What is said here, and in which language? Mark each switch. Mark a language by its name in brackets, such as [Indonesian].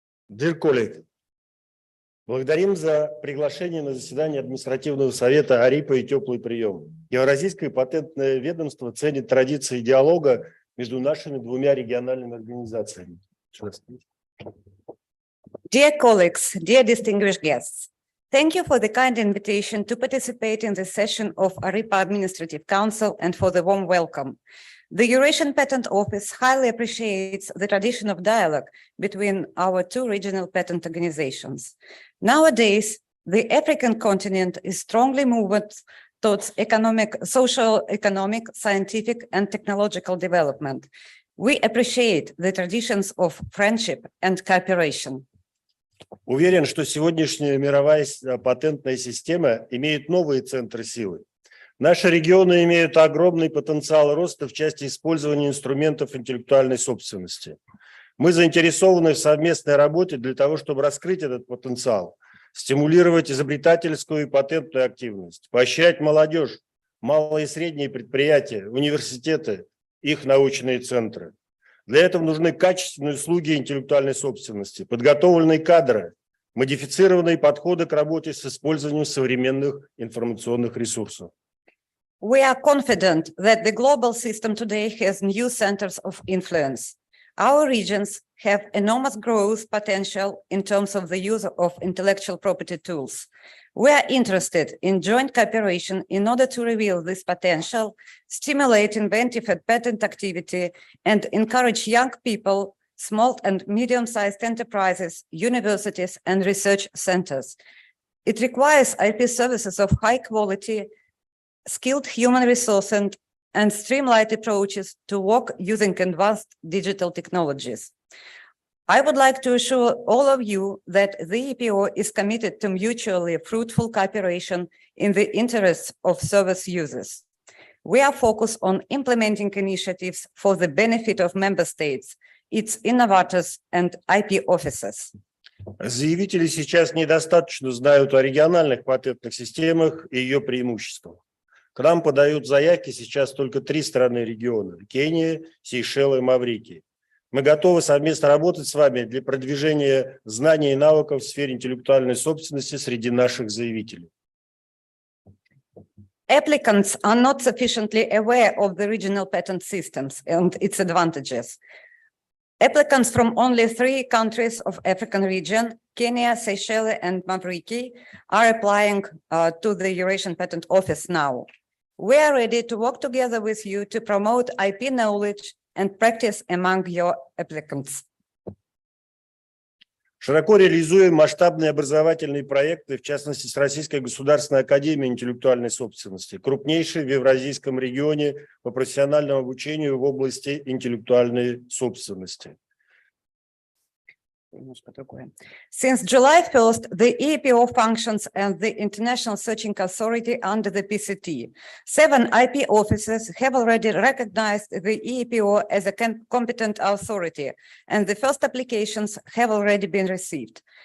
[English] Dear colleague, [Russian] благодарим за приглашение на заседание административного совета АРИПО и теплый прием. Евразийское патентное ведомство ценит традиции диалога между нашими двумя региональными организациями. [English] Dear colleagues, dear distinguished guests, thank you for the kind invitation to participate in this session of ARIPO Administrative Council and for the warm welcome. The Eurasian Patent Office highly appreciates the tradition of dialogue between our two regional patent organizations. Nowadays, the African continent is strongly moved towards social, economic, scientific, and technological development. We appreciate the traditions of friendship and cooperation. [Russian] Уверен, что сегодняшняя мировая патентная система имеет новые центры силы. Наши регионы имеют огромный потенциал роста в части использования инструментов интеллектуальной собственности. Мы заинтересованы в совместной работе для того, чтобы раскрыть этот потенциал, стимулировать изобретательскую и патентную активность, поощрять молодежь, малые и средние предприятия, университеты, их научные центры. Для этого нужны качественные услуги интеллектуальной собственности, подготовленные кадры, модифицированные подходы к работе с использованием современных информационных ресурсов. [English] We are confident that the global system today has new centers of influence. Our regions have enormous growth potential in terms of the use of intellectual property tools. We are interested in joint cooperation in order to reveal this potential, stimulate inventive and patent activity, and encourage young people, small and medium-sized enterprises, universities, and research centers. It requires IP services of high quality, skilled human resource and streamlined approaches to work using advanced digital technologies. I would like to assure all of you that the EPO is committed to mutually fruitful cooperation in the interests of service users. We are focused on implementing initiatives for the benefit of member states, its innovators and IP officers. [Russian] Заявители сейчас недостаточно знают о региональных патентных системах и ее преимуществах. К нам подают заявки сейчас только 3 страны региона – Кения, Сейшелы и Маврикий. Мы готовы совместно работать с вами для продвижения знаний и навыков в сфере интеллектуальной собственности среди наших заявителей. [English] Applicants are not sufficiently aware of the regional patent systems and its advantages. Applicants from only 3 countries of African region, Kenya, Seychelles, and Mavriky, are applying to the Eurasian Patent Office now. We are ready to work together with you to promote IP knowledge and practice among your applicants. [Russian] Широко реализуем масштабные образовательные проекты, в частности, с Российской государственной академией интеллектуальной собственности, крупнейшей в Евразийском регионе по профессиональному обучению в области интеллектуальной собственности. [English] Since July 1st, the EPO functions as the International Searching Authority under the PCT. 7 IP offices have already recognized the EPO as a competent authority, and the first applications have already been received.